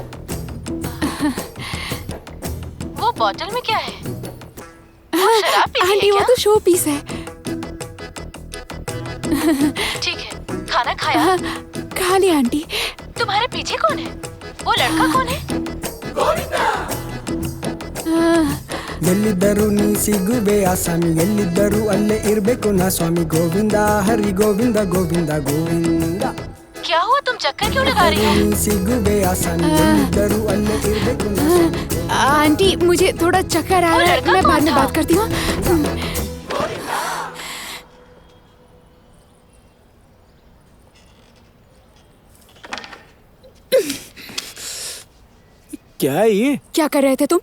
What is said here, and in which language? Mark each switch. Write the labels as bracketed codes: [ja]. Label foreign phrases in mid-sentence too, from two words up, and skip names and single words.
[hi] वो बोतल में क्या है? वो शराब पी रही है आंटी क्या? वो तो शो पीस है। ठीक है, खाना खाया? खा लिया आंटी। तुम्हारे पीछे कौन है? वो लड़का कौन है? [kn] ಎಲ್ಲಿದ್ದರೂ ನೀ ಸಿಗುವೆ ಆಸಾಮಿ, ಎಲ್ಲಿದ್ದರೂ ಅಲ್ಲೇ ಇರ್ಬೇಕು ನಾ ಸ್ವಾಮಿ ಗೋವಿಂದ ಹರಿ ಗೋವಿಂದ ಗೋವಿಂದ ಗೋವಿಂದ। [hi] क्या हुआ, तुम चक्कर क्यों लगा रही हो? [kn] ನೀ ಸಿಗುವೆ ಆಸಾಮಿ, ಎಲ್ಲಿದ್ದರೂ ಅಲ್ಲೇ ಇರ್ಬೇಕು ನಾ ಸ್ವಾಮಿ। [hi] आंटी मुझे थोड़ा चक्कर आ रहा है, मैं बाद में बात करती हूँ। क्या है ये? क्या कर रहे थे तुम?